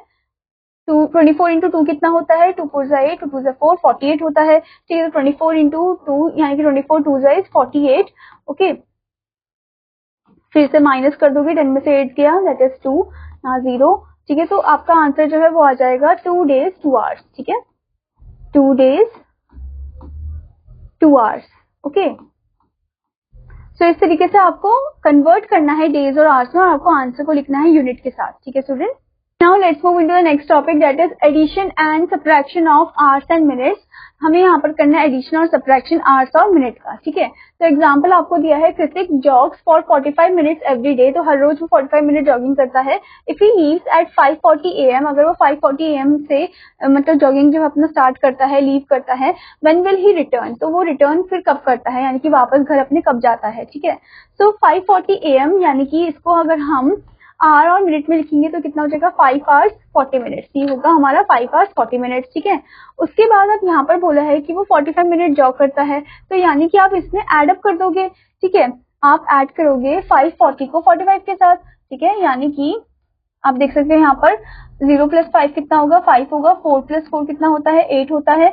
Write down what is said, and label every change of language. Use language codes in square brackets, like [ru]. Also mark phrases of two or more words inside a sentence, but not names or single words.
[hi] 24 इंटू 2 कितना होता है, 2 4 8, 2 2 4, 48 होता है। ठीक है, तो 24 इंटू 2 यानी कि 24 2 इज 48। ओके, फिर से माइनस कर दोगे, 10 में से 8 गया, [en] that is [hi] 2, यहाँ 0। ठीक है, तो आपका आंसर जो है वो आ जाएगा [en] 2 days 2 hours। [hi] ठीक है, [en] 2 days 2 hours। okay, so [hi] इस तरीके से आपको कन्वर्ट करना है डेज और आवर्स में और आपको आंसर को लिखना है यूनिट के साथ। ठीक है [en] student, now let's move into the next topic, that is addition and subtraction of hours and minutes. [hi] हमें यहाँ पर करना है एडिशन और [en] subtraction hours [hi] और मिनट का। ठीक है, तो एग्जांपल आपको दिया है [en] Kritik jogs for 45 minutes every day. [hi] तो हर रोज वो 45 मिनट जॉगिंग करता है। [en] if he leaves at 5:40 AM, [hi] अगर वो 5:40 AM से मतलब जॉगिंग जो अपना स्टार्ट करता है, लीव करता है, [en] when will he return, [hi] तो वो रिटर्न फिर कब करता है, यानी कि वापस घर अपने कब जाता है। ठीक है, सो 5:40 AM यानी कि इसको अगर हम आवर और मिनट में लिखेंगे तो कितना हो जाएगा, [en] 5 hours 40 minutes। [hi] ये होगा हमारा [en] 5 hours 40 minutes। [hi] ठीक है, उसके बाद अब यहाँ पर बोला है कि वो 45 मिनट जॉग करता है, तो यानी कि आप इसमें [en] add up [hi] कर दोगे। ठीक है, आप ऐड करोगे 540 को 45 के साथ। ठीक है, यानी कि आप देख सकते हैं यहाँ पर 0 + 5 कितना होगा, 5 होगा, 4 + 4 कितना होता है, 8 होता है।